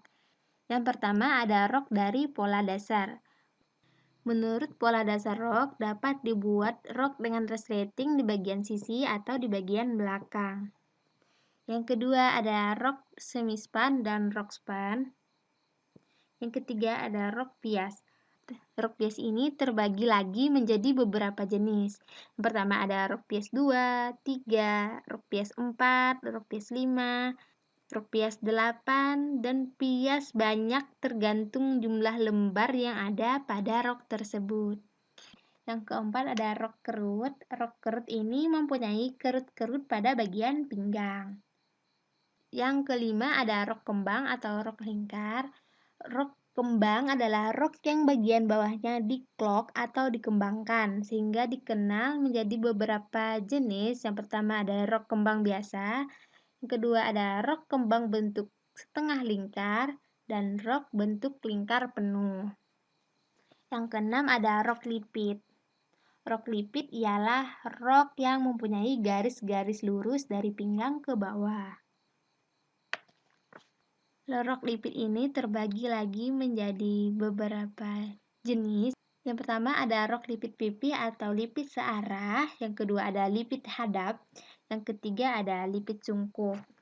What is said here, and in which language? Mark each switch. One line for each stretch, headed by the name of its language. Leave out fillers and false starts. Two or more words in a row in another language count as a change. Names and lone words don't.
Indonesian: Yang pertama ada rok dari pola dasar. Menurut pola dasar rok, dapat dibuat rok dengan resleting di bagian sisi atau di bagian belakang. Yang kedua ada rok semi-span dan rok span. Yang ketiga ada rok pias. Rok pias ini terbagi lagi menjadi beberapa jenis. Yang pertama ada rok pias 2, 3, rok pias 4, rok pias 5, rok pias 8, dan pias banyak tergantung jumlah lembar yang ada pada rok tersebut. Yang keempat ada rok kerut. Rok kerut ini mempunyai kerut-kerut pada bagian pinggang. Yang kelima ada rok kembang atau rok lingkar. Rok kembang adalah rok yang bagian bawahnya diklok atau dikembangkan sehingga dikenal menjadi beberapa jenis. Yang pertama ada rok kembang biasa, yang kedua ada rok kembang bentuk setengah lingkar, dan rok bentuk lingkar penuh. Yang keenam ada rok lipit. Rok lipit ialah rok yang mempunyai garis-garis lurus dari pinggang ke bawah. Rok lipit ini terbagi lagi menjadi beberapa jenis. Yang pertama ada rok lipit pipi atau lipit searah, yang kedua ada lipit hadap, yang ketiga ada lipit sungkup.